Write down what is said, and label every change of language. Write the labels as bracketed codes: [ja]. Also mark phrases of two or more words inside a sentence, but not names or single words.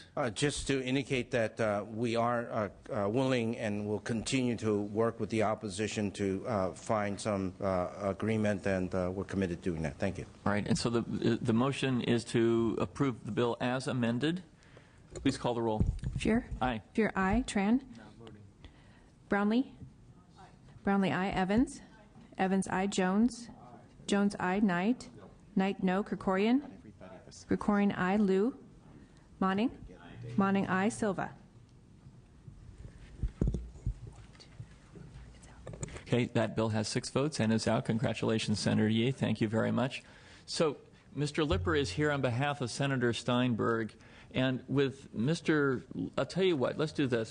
[en] Just to indicate that we are willing and will continue to work with the opposition to find some agreement, and we're committed to doing that. Thank you. All right, and so the motion is to approve the bill as amended. Please call the roll. Fear? Aye. Fear, aye. Tran? Brownlee? Brownlee, aye. Evans? Evans, aye. Jones? Jones, aye. Knight? Knight, no. Krikorian? Krikorian, aye. Liu? Monning? Monning, aye. Silva? Okay, that bill has 6 votes and is out. Congratulations, Senator Yee. Thank you very much. So, Mr. Lipper is here on behalf of Senator Steinberg. And with I'll tell you what, let's do this.